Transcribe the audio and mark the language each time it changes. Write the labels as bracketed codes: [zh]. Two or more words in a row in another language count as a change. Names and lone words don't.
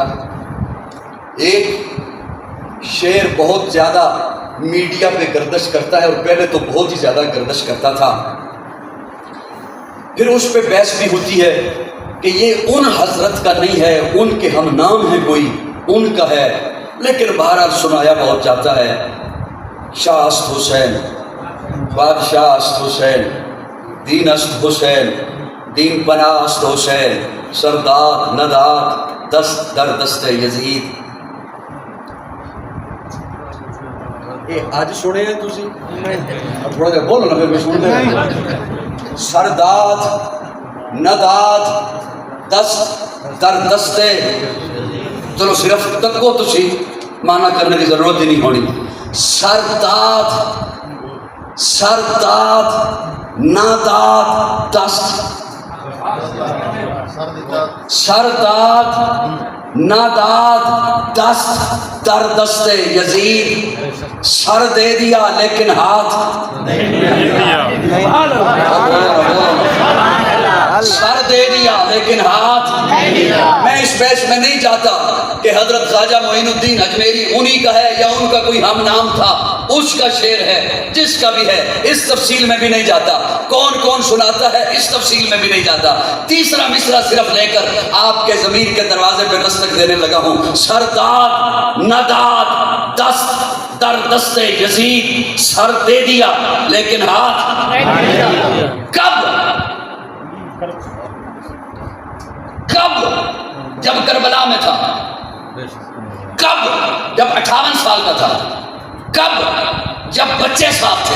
[ur] ایک شعر بہت زیادہ میڈیا پہ گردش کرتا ہے اور پہلے تو بہت ہی زیادہ گردش کرتا تھا، پھر اس پہ بحث بھی ہوتی ہے کہ یہ ان حضرت کا نہیں ہے، ان کے ہم نام ہیں کوئی ان کا ہے. لیکن بہرحال سنایا بہت جاتا ہے. [fa] شاہ است حسین، بادشاہ است حسین، دین است حسین، دین پناہ است حسین، سرداد نداد دست در دست یزید. [pa] آج سنے ہیں تسی تھوڑا جا بولو نا پھر میں سنتے ہیں. [fa] سرداد نداد دست در دستے. [pa] چلو صرف تکو تسی مانا کرنے کی ضرورت ہی نہیں ہونی. [fa] سرداد سرداد ناداد دست. سرداد ناداد دست در دست یزید. [ur] سر دے دیا لیکن ہاتھ سر دے دیا لیکن ہاتھ. میں اس بحث میں نہیں چاہتا کہ حضرت خواجہ معین الدین اجمیری انہی کا ہے یا ان کا کوئی ہم نام تھا. اس کا شعر ہے جس کا بھی ہے, اس تفصیل میں بھی نہیں جاتا. کون کون سناتا ہے اس تفصیل میں بھی نہیں جاتا. تیسرا مصرع صرف لے کر آپ کے ضمیر کے دروازے پہ دستک دینے لگا ہوں. [fa] سرداد نداد دست در دست یزید. [ur] سر دے دیا لیکن ہاتھ. کب کب؟ جب کربلا میں تھا. کب؟ جب 58 سال کا تھا. کب؟ جب بچے صاف تھے.